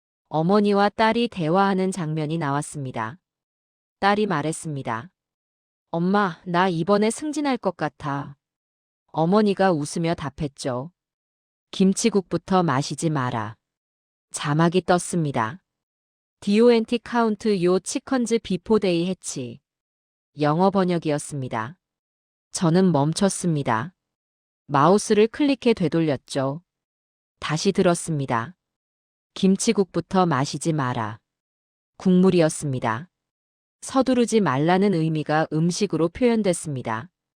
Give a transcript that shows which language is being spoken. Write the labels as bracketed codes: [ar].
[ko] 어머니와 딸이 대화하는 장면이 나왔습니다. 딸이 말했습니다. 엄마, 나 이번에 승진할 것 같아. 어머니가 웃으며 답했죠. 김치국부터 마시지 마라. 자막이 떴습니다. [en] DONT count your chickens before they hatch. [ko] 영어 번역이었습니다. 저는 멈췄습니다. 마우스를 클릭해 되돌렸죠. 다시 들었습니다. 김치국부터 마시지 마라. 국물이었습니다. 서두르지 말라는 의미가 음식으로 표현됐습니다.